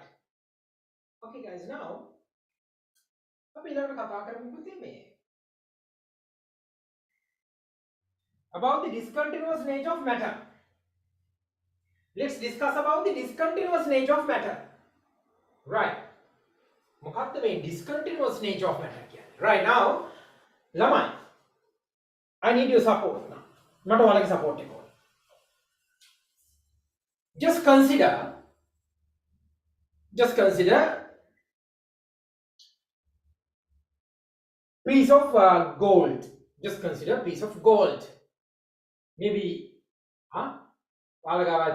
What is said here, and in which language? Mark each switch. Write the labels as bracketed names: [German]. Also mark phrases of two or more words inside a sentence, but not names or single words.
[English] Okay guys, now [Sinhala] අපි ඊළඟට කතා කරමු පුතේ මේ [English] about the discontinuous nature of matter. Let's discuss about the discontinuous nature of matter. Right. [Sinhala] මොකක්ද මේ [English] discontinuous nature of matter [Sinhala] කියන්නේ? [English] Right now, ළමයි, I need your support now. [Sinhala] මට ඔයාලගේ support එක ඕනේ. [English] Just consider piece of gold. Just consider piece of gold. Maybe, right?